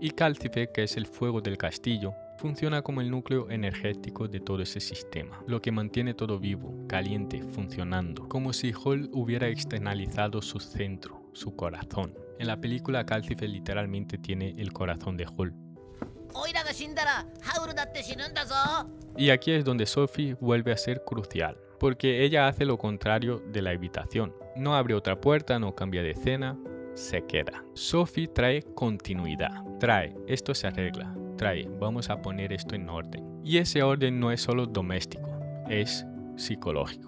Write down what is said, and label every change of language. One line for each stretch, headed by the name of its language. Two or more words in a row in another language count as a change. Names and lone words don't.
Spanish: Y Cálcife, que es el fuego del castillo, funciona como el núcleo energético de todo ese sistema, lo que mantiene todo vivo, caliente, funcionando, como si Hall hubiera externalizado su centro, su corazón. En la película Cálcife literalmente tiene el corazón de Hall.
Japanese: オイラが死んだらハウルだって死ぬんだぞ。
Spanish: Y aquí es donde Sophie vuelve a ser crucial, porque ella hace lo contrario de la habitación. No abre otra puerta, no cambia de escena, se queda. Sophie trae continuidad, trae esto se arregla, trae vamos a poner esto en orden. Y ese orden no es solo doméstico, es psicológico.